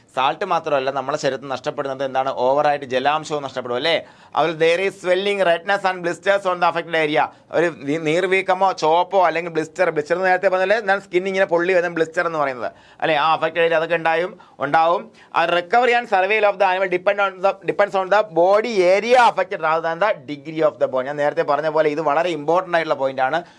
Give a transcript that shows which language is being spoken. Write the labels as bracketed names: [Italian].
[Malayalam] Salt മാത്രമല്ല, നമ്മുടെ ശരീരത്തിൽ നഷ്ടപ്പെടുന്നത് എന്താണ്? ഓവറായിട്ട് ജലാംശവും നഷ്ടപ്പെടും അല്ലേ. [English] അതുപോലെ there is swelling, redness and blisters on the affected area. [Malayalam] ഒരു നീർവീക്കമോ ചോപ്പോ അല്ലെങ്കിൽ ബ്ലിസ്റ്റർ നേരത്തെ പറഞ്ഞാലേ ഞാൻ സ്കിൻ ഇങ്ങനെ പൊള്ളി വരുന്ന ബ്ലിസ്റ്റർ എന്ന് പറയുന്നത് അല്ലേ. ആ അഫക്റ്റഡ് ഏരിയ അതൊക്കെ ഉണ്ടാവും. [English] Recovery and survival of the animal depends on the body area affected rather than the degree of the bone. [Malayalam] ഞാൻ നേരത്തെ പറഞ്ഞ പോലെ ഇത് വളരെ ഇമ്പോർട്ടൻ്റ് ആയിട്ടുള്ള പോയിന്റ് ആണ്.